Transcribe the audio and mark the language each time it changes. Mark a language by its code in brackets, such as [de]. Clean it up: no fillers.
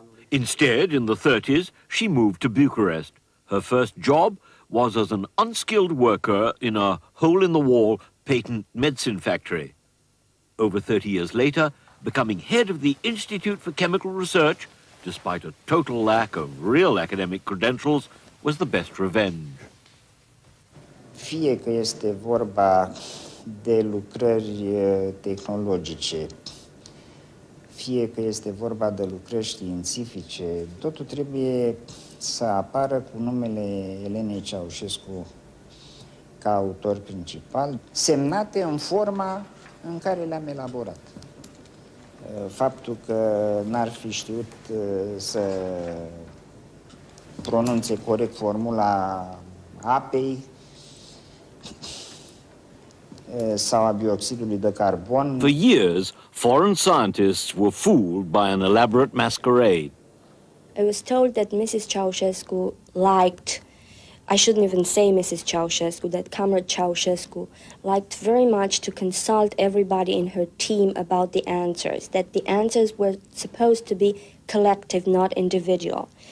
[en] Instead, in the 30s, she moved to Bucharest. Her first job was as an unskilled worker in a hole-in-the-wall patent medicine factory. Over 30 years later, becoming head of the Institute for Chemical Research, despite a total lack of real academic credentials, was the best revenge. [ro] Fie că este vorba de lucrări tehnologice, fie că este vorba de lucrări științifice, totul trebuie să apară cu numele Elenei Ceausescu ca autor principal, semnate în forma în care le-am elaborat. Faptul că n-ar fi știut să pronunțe corect formula apei sau a bioxidului de carbon. [en] For years, foreign scientists were fooled by an elaborate masquerade. I was told that Mrs. Ceausescu liked, I shouldn't even say Mrs. Ceausescu, that Comrade Ceausescu liked very much to consult everybody in her team about the answers, that the answers were supposed to be collective, not individual.